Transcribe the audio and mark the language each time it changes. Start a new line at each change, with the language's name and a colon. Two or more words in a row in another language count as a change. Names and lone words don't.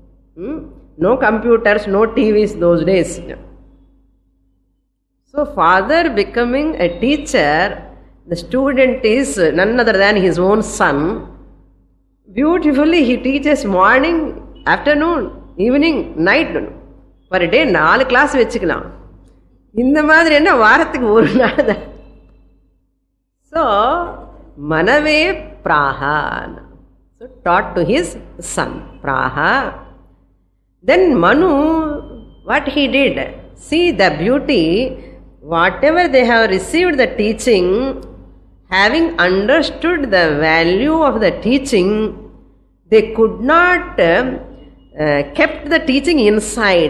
English: No computers, no TVs those days. So father becoming a teacher, the student is none other than his own son. Beautifully he teaches morning, afternoon, evening, night. Per day 4 class வச்சுக்கலாம்.
Tamil: இந்த மாதிரி என்ன வாரத்துக்கு ஒரு நாள் தான்.
Sanskrit: So मनवे प्राह.
English: So taught to his son praha. Then Manu, what he did? See the beauty. Whatever they have received the teaching, having understood the value of the teaching, they could not kept the teaching inside.